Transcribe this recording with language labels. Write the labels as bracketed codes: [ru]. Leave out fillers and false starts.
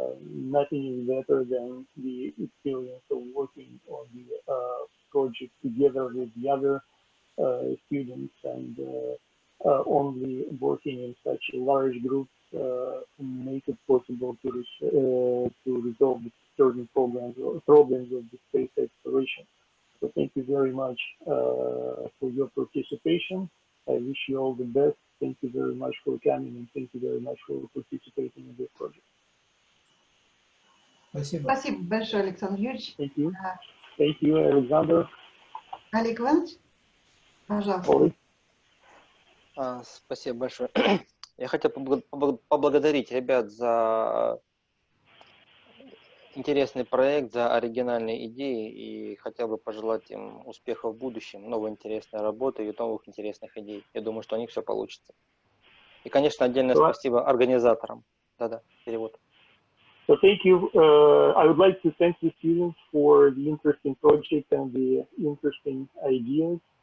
[en] nothing is better than the experience of working on the project together with the other students, and only working in such large groups make it possible to resolve certain problems of the space exploration. So thank you very much for your participation. I wish you all the best. Thank you very much for coming, and thank you very much for participating in this project. [ru] Спасибо. Спасибо большое, Александр Юрьевич. [en] Thank you. Thank you, Alexander. [ru] Олег Иванович, пожалуйста. Спасибо большое. Я хотел поблагодарить ребят за интересный проект, за оригинальные идеи, и хотел бы пожелать им успехов в будущем, новой интересной работы и новых интересных идей. Я думаю, что у них все получится. И, конечно, отдельное спасибо организаторам. Да-да, перевод. [en] So thank you. I would like to thank the students for the interesting project and the interesting ideas.